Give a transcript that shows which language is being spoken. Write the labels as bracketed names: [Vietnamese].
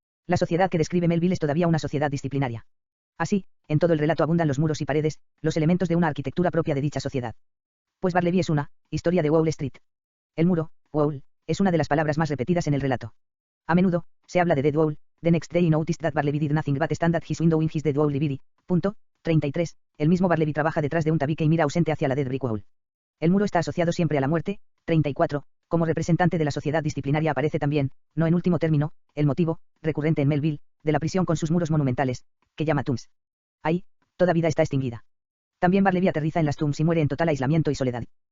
[Spanish] La sociedad que describe Melville es todavía una sociedad disciplinaria. Así, en todo el relato abundan los muros y paredes, los elementos de una arquitectura propia de dicha sociedad. Pues Barleby es una historia de Wall Street. El muro, wall, es una de las palabras más repetidas en el relato. A menudo, se habla de dead wall. [English] The next day I noticed that Barleby did nothing but stand at his window in his dead wall library. [Spanish] 33. El mismo Barleby trabaja detrás de un tabique y mira ausente hacia la dead brick wall. El muro está asociado siempre a la muerte. 34. Como representante de la sociedad disciplinaria aparece también, no en último término, el motivo, recurrente en Melville, de la prisión con sus muros monumentales, que llama tombs. Ahí, toda vida está extinguida. También Barleby aterriza en las tombs y muere en total aislamiento y soledad.